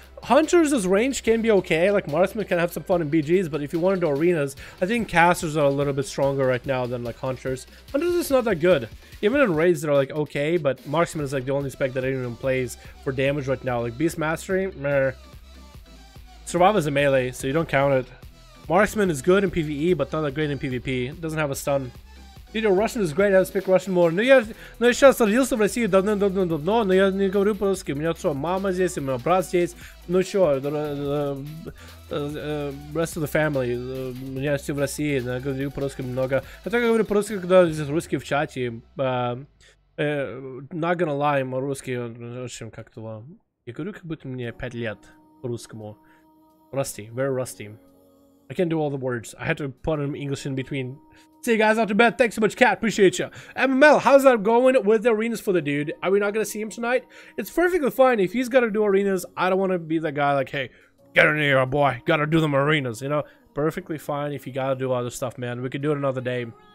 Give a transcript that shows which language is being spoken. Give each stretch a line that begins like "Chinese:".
English: Hunters' range can be okay. Like marksmen can have some fun in BGs, but if you want to do arenas, I think casters are a little bit stronger right now than like hunters. Hunters is not that good. Even in raids, they're like okay, but marksman is like the only spec that anyone plays for damage right now. Like beast mastery, meh. Survival is a melee, so you don't count it. Marksman is good in PvE, but not that great in PvP. It doesn't have a stun. Dude, Russian is great, I speak Russian more.
Russian: Но я сейчас родился в России давно, но я не говорю по-русски. У меня что, мама здесь, у меня брат здесь. Ну что,
English: rest of the family.
Russian: У меня все в России, я говорю по-русски много. Я только говорю по-русски, когда здесь русский в чате.
English: Not gonna lie,
Russian: по-русски, в общем, как-то... Я говорю, как будто мне 5 лет по-русскому.
English: Rusty, very rusty. I can't do all the words. I had to put them English in between. See you guys after bed. Thanks so much, Cat. Appreciate you. MML, how's that going with the arenas for the dude? Are we not going to see him tonight? It's perfectly fine. If he's got to do arenas, I don't want to be the guy like, hey, get in here, boy. Got to do them arenas, you know? Perfectly fine if you got to do other stuff, man. We could do it another day.